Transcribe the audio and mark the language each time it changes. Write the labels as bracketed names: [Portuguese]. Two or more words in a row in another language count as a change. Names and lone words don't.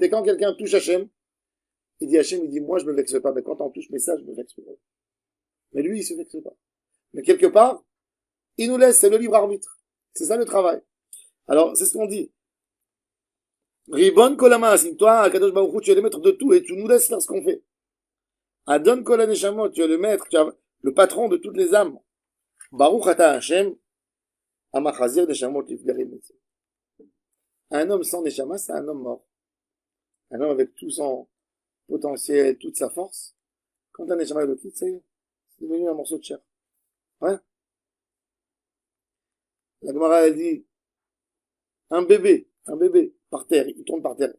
[French] Et quand quelqu'un touche Hachem, il dit Hachem, il dit moi je me vexe pas, mais quand on touche mes ça, je me vexe pas. Mais lui il se vexe pas. Mais quelque part, il nous laisse, c'est le libre arbitre. C'est ça le travail. Alors c'est ce qu'on dit. [Hebrew] רבון כל העולמים, [French] si toi, [Hebrew] הקדוש ברוך הוא, [French] tu es le maître de tout et tu nous laisses faire ce qu'on fait. [Hebrew] אדון כל הנשמות, [French] tu es le maître, tu es le patron de toutes les âmes. [Hebrew] ברוך אתה ה' המחזיר נשמות לפגרים. [French] Un homme sans neshama, c'est un homme mort. Un homme avec tout son potentiel, toute sa force. Quand un neshama le quitte, ça y est, c'est devenu un morceau de chair. Ouais. La Gemara, elle dit, un bébé, par terre, il tombe par terre.